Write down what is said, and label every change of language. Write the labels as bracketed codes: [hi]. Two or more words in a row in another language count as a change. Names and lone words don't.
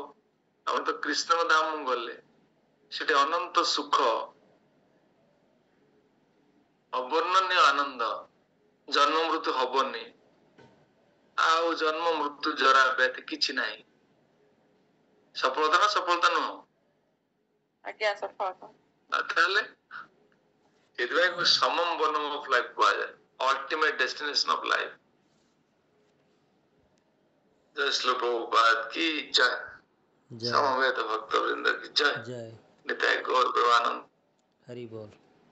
[or] ଆମେ ତ କୃଷ୍ଣଙ୍କ ଧାମ ଗଲେ, ସେଠି ଅନନ୍ତ ସୁଖ, ଅବର୍ଣ୍ଣନୀୟ ଆନନ୍ଦ, ଜନ୍ମ ମୃତ୍ୟୁ ହବନି। ଆଉ ଜନ୍ମ ମୃତ୍ୟୁ ଜରା ବ୍ୟାଧି କିଛି ନାହିଁ। ସଫଳତା ନା ସଫଳତା ନୁହଁ? ତାହେଲେ ସେଥିପାଇଁ [en] summum bonum of life [or] କୁହାଯାଏ। [en] ultimate destination of life. [hi] जय श्री प्रभुपाद की जय, जय समवेत भक्त वृंद की जय, जय निताय गौर प्रेमानंद। हरि बोल।